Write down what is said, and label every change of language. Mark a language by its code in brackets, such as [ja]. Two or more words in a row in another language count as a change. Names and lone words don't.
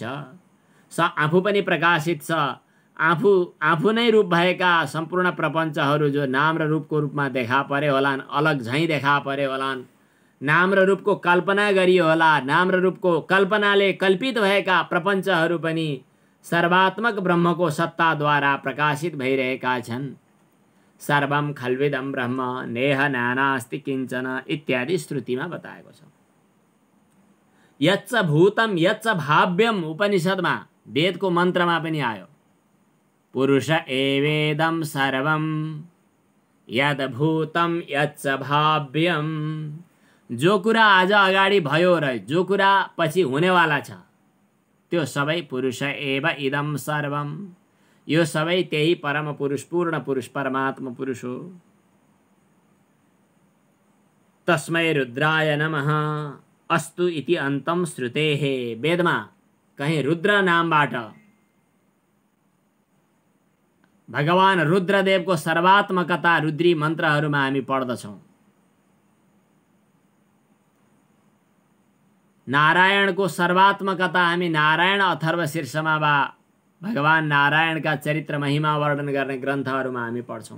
[ne] आफू पनि प्रकाशित छ, आफू नै रूप भएका सम्पूर्ण प्रपञ्चहरू जो नाम र रूपको रूपमा देखा परे होलान्, अलग झैँ देखा परे होलान्, नाम र रूपको कल्पना गरियो होला, नाम र रूपको कल्पनाले कल्पित भएका प्रपञ्चहरू पनि सर्वात्मक ब्रह्मको सत्ताद्वारा प्रकाशित भइरहेका छन्। [sa] सर्वम खल्विदम ब्रह्म नेह नानास्ति किञ्चन [ne] इत्यादि श्रुतिमा बताएको छ। [sa] यच्च भूतम यच्च भाव्यम [ne] उपनिषदमा वेदको मन्त्रमा पनि आयो, [sa] पुरुष एवेदम सर्वम यद भूतम यच्च भाव्यम। [ne] जो कुरा आज अगाडि भयो र जो कुरा पछि हुनेवाला छ त्यो सबै [sa] पुरुष एव इदम सर्वम, [ne] यो सबै त्यही परम पुरुष, पूर्ण पुरुष, परमात्मा पुरुष हो। [sa] तस्मै रुद्राय नमः अस्तु इति अन्तम श्रुतेः। [ne] वेदमा कहीं रुद्र नामबाट भगवान रुद्रदेवको सर्वात्मकता रुद्री मन्त्रहरूमा हामी पढ्दछौँ। नारायणको सर्वात्मकता हामी नारायण अथर्व शीर्षमा वा भगवान नारायणका चरित्र महिमा वर्णन गर्ने ग्रन्थहरूमा हामी पढ्छौँ।